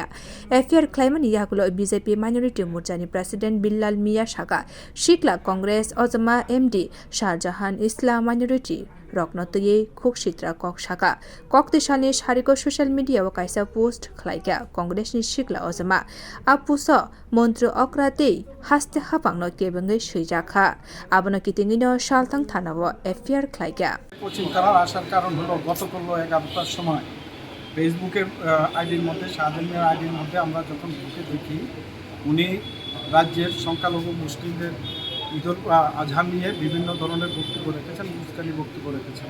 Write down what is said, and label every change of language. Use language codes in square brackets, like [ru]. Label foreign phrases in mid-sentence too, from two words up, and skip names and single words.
[trp] affair khwlaimani yagulo BJP minority morchani president Billal Mia shaka sikla Congress ojama MD Shahjahan Islam minority roknotye khwlaikha kok shaka kokti shalni shariko [en] social media [trp] o kaisa post khwlaikha Congress ni sikla ojama apuso মন্ত্রী অক্রাতেই হাসতে হাপাংনো কেবেঙ্গে সইজাখা আবনো কিতিঙ্গিনো শালতাং থানাবো এফআইআর খাইগা [bn] কোচিং করার আসার কারণ হলো গতকাল 11টার সময় ফেসবুকের আইডির মধ্যে শাহজাহানের আইডির মধ্যে আমরা যখন ঢুকে দেখি উনি রাজ্যের সংখ্যালঘু মুসলিমদের ঈদুল আজহা নিয়ে বিভিন্ন ধরনের বক্তব্য রেখেছেন, মুসকানি বক্তব্য রেখেছেন।